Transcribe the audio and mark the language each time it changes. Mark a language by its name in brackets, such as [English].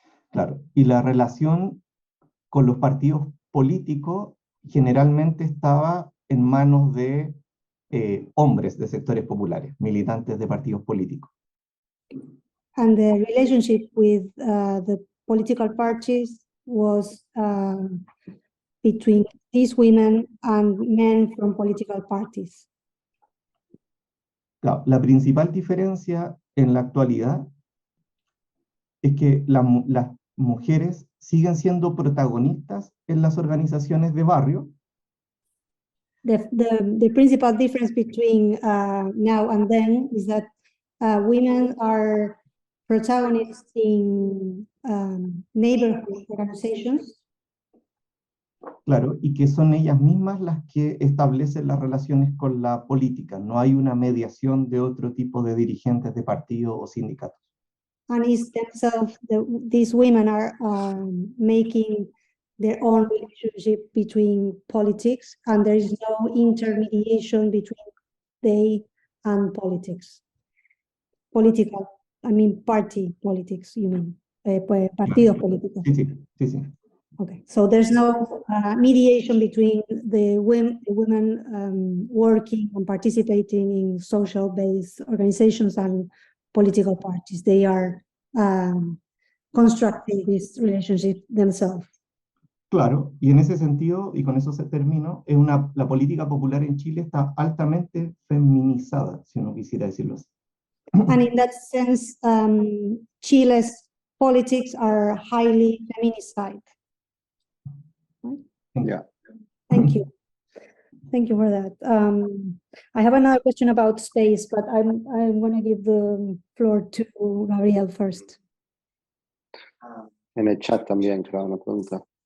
[Spanish] Claro, y la relación con los partidos políticos generalmente estaba en manos de hombres de sectores populares, militantes de partidos políticos. [English] And the relationship with the political parties was between these women and men from political parties. [Spanish] Claro, la principal diferencia en la actualidad es que las mujeres siguen siendo protagonistas en las organizaciones de barrio. [English] The principal difference between now and then is that women are protagonists in neighborhood organizations. [Spanish] Claro, y que son ellas mismas las que establecen las relaciones con la política. No hay una mediación de otro tipo de dirigentes de partido o sindicatos. [English] And it's themselves, these women are making their own relationship between politics, and there is no intermediation between they and politics. Political, I mean party politics, you mean, [Spanish] partidos políticos. Sí. [English] Okay, so there's no mediation between the women working and participating in social-based organizations and political parties. They are constructing this relationship themselves. [Spanish] Claro, y en ese sentido, y con eso se termino, la política popular en Chile está altamente feminizada, si uno quisiera decirlo así. [English] And in that sense, Chile's politics are highly feminized. Yeah. Thank you. Thank you for that. I have another question about space, but I'm going to give the floor to Gabriel first. [Spanish] En el chat también, claro, una pregunta.